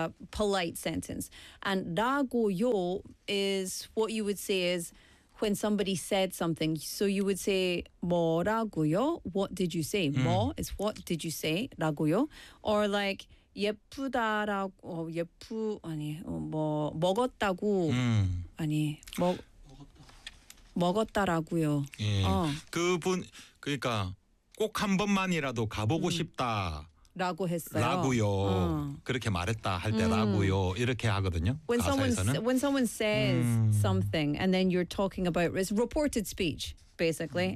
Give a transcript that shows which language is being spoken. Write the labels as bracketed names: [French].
[English] polite sentence and 라구요 is what you would say is when somebody said something so you would say [Korean] 뭐라구요 [English] what did you say 뭐 is what did you say 라구요 or like [Korean] 예쁘다라고 예쁘 아니 뭐 먹었다고 아니 먹었다라고요. 예. 그분 그러니까 꼭 한 번만이라도 가보고 싶다라고 했어요. 라고요. 그렇게 말했다 할 때 라고요. 이렇게 하거든요. [English] When [Korean] 가사에서는. [English] Someone says something and then you're talking about it's reported speech basically.